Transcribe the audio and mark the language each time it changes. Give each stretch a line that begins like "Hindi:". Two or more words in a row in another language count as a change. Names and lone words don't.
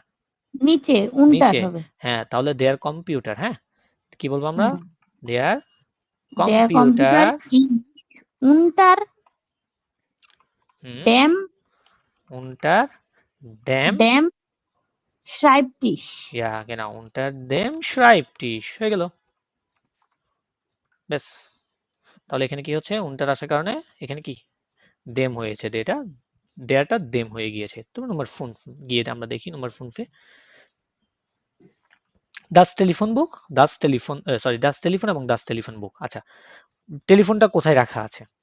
Bangla: নিচে উনটার নিচে, হবে। হ্যাঁ তাহলে
German: der Computer,
Bangla: হ্যাঁ কি বলবো আমরা, হুম।
German: দেয়ার der Computer কম্পিউটার, ist unter হুম ড্যাম, unter dem, dem Schreibtisch. ja genau unter dem Schreibtisch
Bangla: হয়ে গেল,
German: ব্যাস।
Bangla: তাহলে এখানে কি হচ্ছে, উনটার আসার কারণে এখানে কি দেম হয়েছে, দেটা দেয়াটা দেম হয়ে গিয়েছে। তো নম্বর ফোন গিয়ে আমরা দেখি নম্বর ফোনসে,
German: das Telefonbuch, das Telefon
Bangla: সরি
German: das Telefon
Bangla: এবং
German: das Telefonbuch,
Bangla: আচ্ছা টেলিফোনটা কোথায় রাখা আছে,